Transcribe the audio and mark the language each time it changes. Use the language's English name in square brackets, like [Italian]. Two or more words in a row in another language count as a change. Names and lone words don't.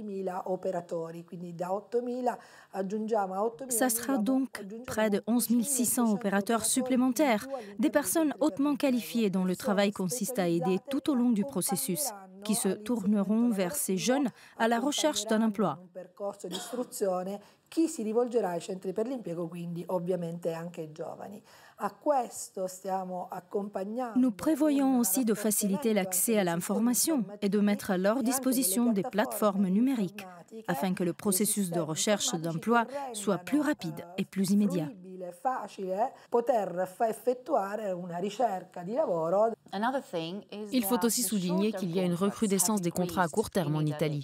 [French] Ça sera donc près de 11 600 opérateurs supplémentaires, des personnes hautement qualifiées dont le travail consiste à aider tout au long du processus, qui se tourneront vers ces jeunes à la recherche d'un emploi. [Italian] Chi si rivolgerà ai centri per l'impiego, quindi ovviamente anche ai giovani. A questo stiamo accompagnando. [French] Nous prévoyons aussi de faciliter l'accès à l'information et de mettre à leur disposition des plateformes numériques afin que le processus de recherche d'emploi soit plus rapide et plus immédiat. Il faut aussi souligner qu'il y a une recrudescence des contrats à court terme en Italie.